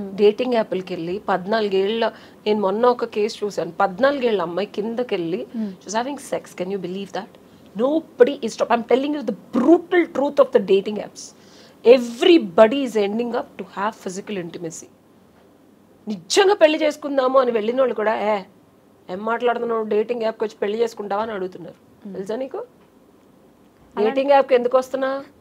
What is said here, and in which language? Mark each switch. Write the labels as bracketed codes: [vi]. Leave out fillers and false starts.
[te] Dating యాప్లకి వెళ్ళి 14 ఏళ్ళ, నేను మొన్న ఒక కేసు చూసాను, 14 ఏళ్ళ అమ్మాయి కిందకి వెళ్ళి [en] She's having sex. Can you believe that? Nobody is stop. I'm telling you the brutal truth of the dating apps. Everybody is ending up to have physical intimacy. [te] నిజంగా పెళ్లి చేసుకుందాము అని వెళ్ళిన వాళ్ళు కూడా ఏం మాట్లాడుతున్నావు, డేటింగ్ యాప్కి వచ్చి పెళ్లి చేసుకుంటావా అని అడుగుతున్నారు. తెలుసా నీకు? డేటింగ్ యాప్కి ఎందుకు వస్తున్నా?